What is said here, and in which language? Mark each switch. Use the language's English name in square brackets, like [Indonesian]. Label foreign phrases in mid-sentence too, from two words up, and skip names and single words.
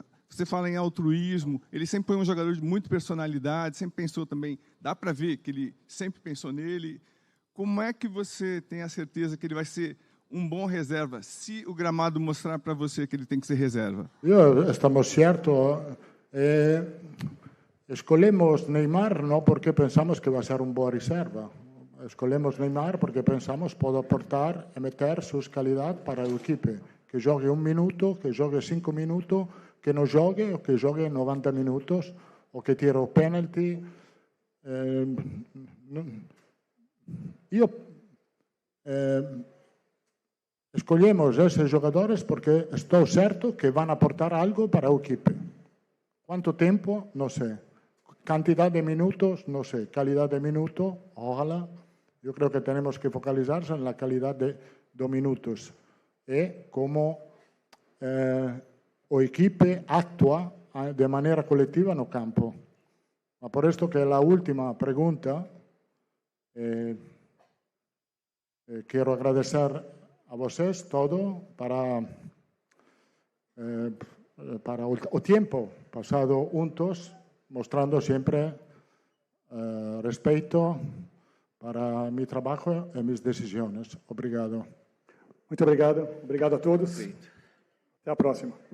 [Portuguese] Você fala em altruísmo, ele sempre foi um jogador de muita personalidade, sempre pensou também, dá para ver que ele sempre pensou nele. Como é que você tem a certeza que ele vai ser um bom reserva, se o gramado mostrar para você que ele tem que ser reserva? Estamos certos. Escolhemos Neymar no porque pensamos que [Spanish] va a ser un [Portuguese] boa reserva. Escolhemos Neymar porque pensamos que pode aportar e meter suas qualidades para o equipe. Que jogue 1 minuto, que jogue 5 minutos, que non jogue o que jogue 90 minutos o que tire o penalty. Escolhemos esses jogadores porque estou certo que [Spanish] van a aportar [Portuguese] algo para o equipe. Quanto tempo? Non sei. [Spanish] Cantidad de minutos, no sé. Calidad de minutos, ojalá. Yo creo que tenemos que focalizarse en la calidad de minutos y cómo o equipo actúa de manera colectiva en el campo. Por esto que la última pregunta, quiero agradecer a vosotros todo para el tiempo pasado juntos, mostrando siempre respeto para mi trabajo y mis decisiones. [Portuguese] Obrigado. Muito obrigado. Obrigado a todos. Perfeito. Até a próxima.